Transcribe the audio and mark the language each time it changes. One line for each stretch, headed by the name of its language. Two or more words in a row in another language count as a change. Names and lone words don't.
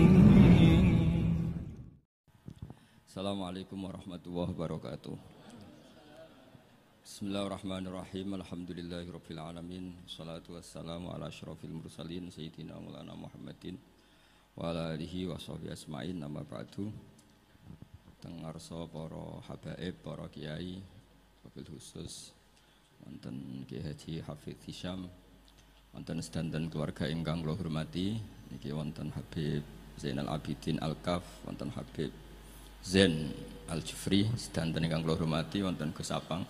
Arabic: السلام عليكم ورحمة الله وبركاته. بسم الله الرحمن الرحيم. الحمد لله رب العالمين. والصلاة والسلام على أشرف المرسلين سيدنا مولانا محمد وعلى آله وصحبه أجمعين. أما بعد.
Javanese: Teng ngarsa para habaib, para kiai,
Arabic: وبالخصوص
Javanese: wonten Ki Haji Hafidz Hisham, wonten sedanten keluarga ingkang kula hormati, niki wonten Habib Zainal Abidin Al-Kaf, wonten Habib Zain Al-Jufri, sedanten ingkang kula hormati, wonten Gus Apang.